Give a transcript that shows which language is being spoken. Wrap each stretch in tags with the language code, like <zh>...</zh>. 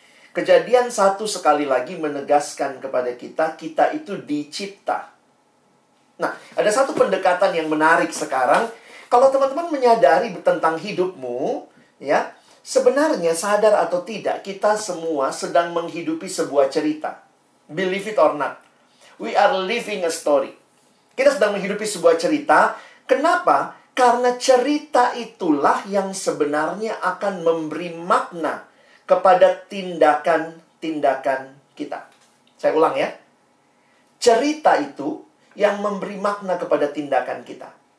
<id>Kejadian 1 sekali lagi menegaskan kepada kita, kita itu dicipta. Nah, ada satu pendekatan yang menarik sekarang. Kalau teman-teman menyadari tentang hidupmu, ya, sebenarnya sadar atau tidak, kita semua sedang menghidupi sebuah cerita.</id> <en>Believe it or not, we are living a story.</en> <id>Kita sedang menghidupi sebuah cerita. Kenapa? Karena cerita itulah yang sebenarnya akan memberi makna kepada tindakan-tindakan kita. Saya ulang ya. Cerita itu yang memberi makna kepada tindakan kita.</id>